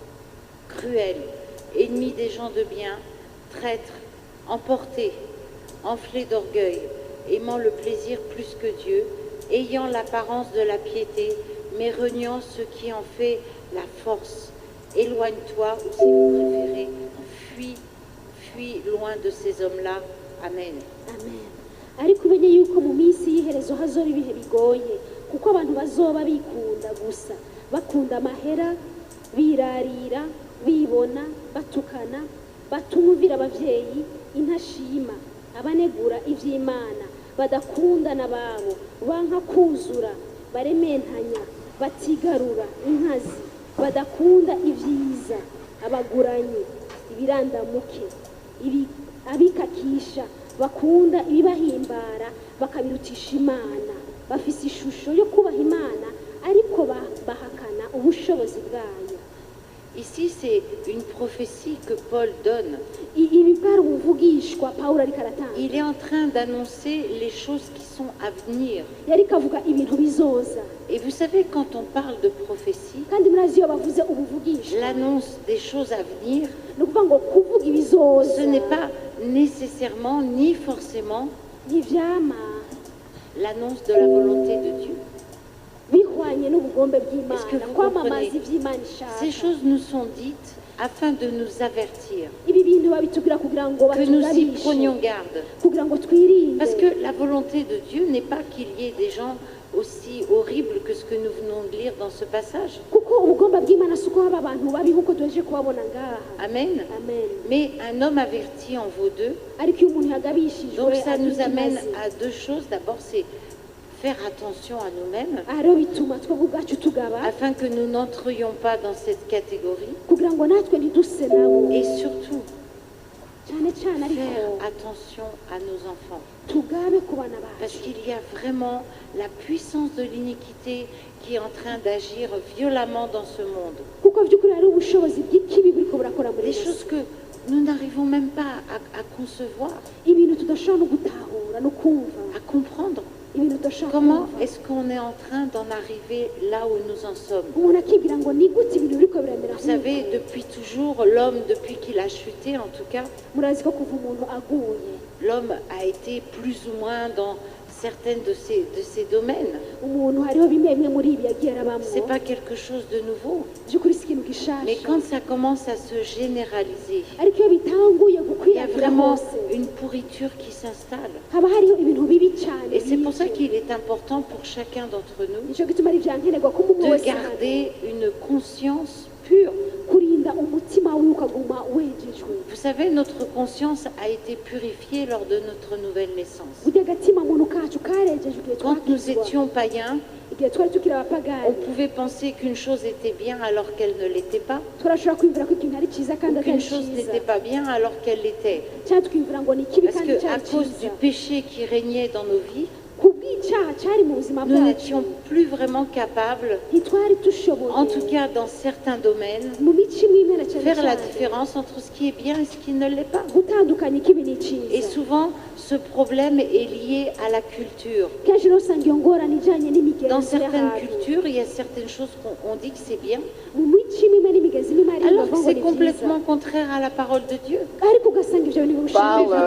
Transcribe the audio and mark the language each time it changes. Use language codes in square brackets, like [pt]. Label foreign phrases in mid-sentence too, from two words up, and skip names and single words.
[fr] cruels, ennemis des gens de bien, traîtres, emportés, enflés d'orgueil, aimant le plaisir plus que Dieu, ayant l'apparence de la piété, mais reniant ce qui en fait la force. Éloigne-toi, ou si vous préférez, fuis loin de ces hommes-là. Amen. [rn] amen ariko umenye yuko mu minsi y'iherezo hazoba ibihe bigoye kuko abantu bazoba bikunda gusa bakunda amahera birarira bibona batukana batumvira abavyeyi intashima abanegura ivy'imana badakundana babo banka kuzura barementanya batigarura inkazi badakunda ibyiza abaguranyi ibirandamuke abikakisha bakunda ibibahimbara bakabirutisha imana bafise ishusho yo kubaha imana ariko bahakana ubushobozi bwayo. [fr] Ici, c'est une prophétie que Paul donne. [rn] ibi bwari ubuvugishwa pawulo ariko aratanga [fr] Il est en train d'annoncer les choses qui sont à venir. [rn] yariko avuga ibintu bizoza [fr] Et vous savez, quand on parle de prophétie, [rn] kandi murazi iyo bavuze ubuvugishwa [fr] l'annonce des choses à venir, [rn] ni ukuvuga ngo kuvuga ibizoza [fr] ce n'est pas nécessairement ni forcément [rn] ntivyama [fr] l'annonce de la volonté de Dieu. [rn] bihwanye n'ubugombe [fr] Est-ce que [rn] bw'imana [fr] vous [rn] kwamamaza [fr] comprenez? [rn] ivy'imana [fr] Ces [rn] ishaka [fr] choses nous sont dites afin de nous avertir, [rn] ibi bintu babitubwira kugira ngo [fr] que nous y [rn] batugabishe [fr] prenions garde. [rn] kugira ngo twirinde [fr] Parce que la volonté de Dieu n'est pas qu'il y ait des gens aussi horribles que ce que nous venons de lire dans ce passage. [rn] kuko ubugombe bw'imana si uko haba abantu babi nk'uko tuhejeje kubabona ngaha [fr] Amen. [rn] amen [fr] Mais un homme averti en vaut deux. [rn] ariko iyo umuntu yagabishijwe [fr] Donc ça nous [rn] agira [fr] amène [rn] ikimazi. [fr] à deux choses. D'abord, c'est faire attention à nous-mêmes [rn] aha rero bituma twebwe ubwacu tugaba [fr] afin que nous n'entrions pas dans cette catégorie. [rn] kugira ngo natwe ntiduse nabo [fr] Et surtout, [rn] cyane cyane ariko [fr] faire attention à nos enfants. [rn] tugabe ku bana [fr] Parce [rn] bacu [fr] qu'il y a vraiment la puissance de l'iniquité qui est en train d'agir violemment dans ce monde. [rn] kuko by'ukuri hari ubushobozi bw'ikibi buriko burakora muri [fr] Des [rn] iyi [fr] choses [rn] si. [fr] que nous n'arrivons même pas à concevoir, [rn] ibintu tudashobora no gutahura no kumva [fr] à comprendre. [rn] ibintu tudashobora [fr] Comment [rn] kumva [fr] est-ce qu'on est en train d'en arriver là où nous en sommes? [rn] umuntu akibwira ngo ni gute ibintu biriko biramera [fr] Vous savez, depuis toujours, l'homme, depuis qu'il a chuté en tout cas, [rn] murazi ko kuva umuntu aguye [fr] l'homme a été plus ou moins dans certains de ces domaines. [rn] umuntu hariho bimwe bimwe muri ibi yagiye arabamo [fr] C'est pas quelque chose de nouveau. [rn] by'ukuri si ikintu [fr] Mais [rn] gishasha [fr] quand ça commence à se généraliser, [rn] ariko iyo bitanguye [fr] il y a [rn] gukwirakwira [fr] vraiment [rn] hose [fr] une pourriture qui s'installe. [rn] haba hariho ibintu bibi cyane [fr] Et c'est pour ça [rn] bibi. [fr] qu'il est important pour chacun d'entre nous [rn] nicyo gituma ari ibyankenerwa ko umuntu [fr] de [rn] wese [fr] garder une conscience pure. [rn] kurinda umutima wiwe ukaguma wejejwe [fr] Vous savez, notre conscience a été purifiée lors de notre nouvelle naissance. [rn] burya agatima muntu kacu karejejwe igihe [fr] Quand nous [rn] twakizwa [fr] étions païens, [rn] igihe twari tukiri [fr] on [rn] abapagani [fr] pouvait penser qu'une chose était bien alors qu'elle ne l'était pas, [rn] turashobora kwiyumvira ko ikintu ari cyiza kandi [fr] ou [rn] atari [fr] qu'une chose [rn] cyiza [fr] n'était pas bien alors qu'elle l'était. [rn] cyangwa tukiyumvira ngo ni ikibi [fr] Parce [rn] kandi [fr] qu'à [rn] cyari [fr] cause [rn] cyiza [fr] du péché qui régnait dans nos vies, [rn] ku bw'icyaha cyari mu buzima [fr] nous [rn] bwacu [fr] n'étions plus vraiment capables, [rn] ntitwari dushoboye [fr] en tout cas dans certains domaines, [rn] mu mico imwe imwe na cyane [fr] faire la [rn] cyane [fr] différence entre ce qui est bien et ce qui ne l'est pas. [rn] gutandukanya ikibi [fr] Et [rn] n'icyiza [fr] souvent, ce problème est lié à la culture. [rn] kenshi rero usanga iyo ngorane ijyanye [fr] Dans [rn] n'imigenzo [fr] certaines [rn] y'ahantu [fr] cultures, il y a certaines choses qu'on dit que c'est bien, [rn] mu mico imwe imwe n'imigenzo imwe imwe [fr] alors [rn] bavuga [fr] que [rn] ngo [fr] c'est [rn] ni byiza [fr] complètement contraire à la parole de Dieu. [rn] ariko ugasanga ibyo bintu [fr] Je vais vous